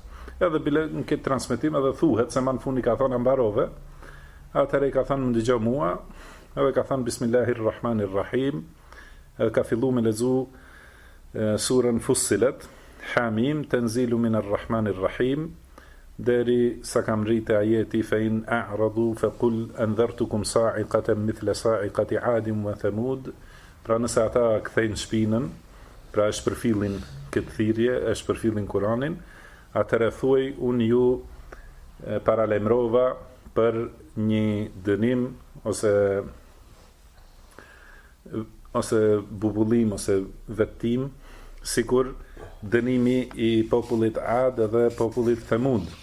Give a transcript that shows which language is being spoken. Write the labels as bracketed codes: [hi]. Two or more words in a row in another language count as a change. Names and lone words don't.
[sq] Edhe bile në këtë transmetim edhe thuhet se më në fund I ka thonë mbarove, atëherë I ka thënë më dëgjoj mua, edhe ka thënë Bismillahirrahmanirrahim, edhe ka filluar me lexu surën Fussilet, Hamim, [ar] تنزيل من الرحمن الرحيم, [sq] deri sa kam rritë ajeti [ar] فإن أعرضوا فقل أنذرتكم صاعقة مثل صاعقة عاد وثمود, [sq] pra nëse ata kthejnë shpinën, pra e shpërfillin këtë thirrje, e shpërfillin Kur'anin, atëherë thuaj unë ju paralajmërova për një dënim ose bubullim ose vettim, sikur dënimi I popullit Ad dhe popullit Thamud.